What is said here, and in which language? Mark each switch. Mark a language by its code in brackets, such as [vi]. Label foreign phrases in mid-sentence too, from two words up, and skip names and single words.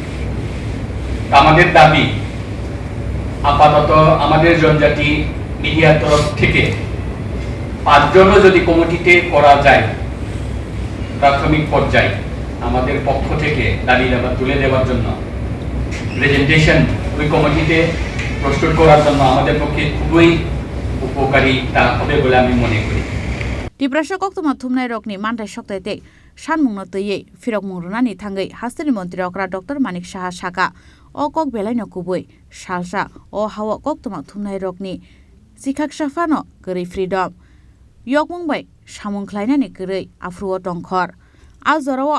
[bn] আমাদের দাবি, আপাতত আমাদের জনজাতি মিডিয়ার তরফ থেকে 5 জনও যদি কমিটিতে করা যায়, প্রাথমিক পর্যায়ে আমাদের পক্ষ থেকে দাবি তুলে দেওয়ার জন্য প্রেজেন্টেশন ওই কমিটিতে প্রস্তুত করার জন্য আমাদের পক্ষে খুবই উপকারিতা হবে বলে আমি মনে করি। [trp] Tiprasa KoktwmaThumnairokni mantai soktaite sanmungno töyei firok mungrunani thangai Hasteni mantri okra Dr.ManikSaha saka o kok belaino kubui salsa o hawa KoktwmaThumnairokni sikhak safano gori freedom yokmungbai samung khlainani gori afruo tongkhor azorao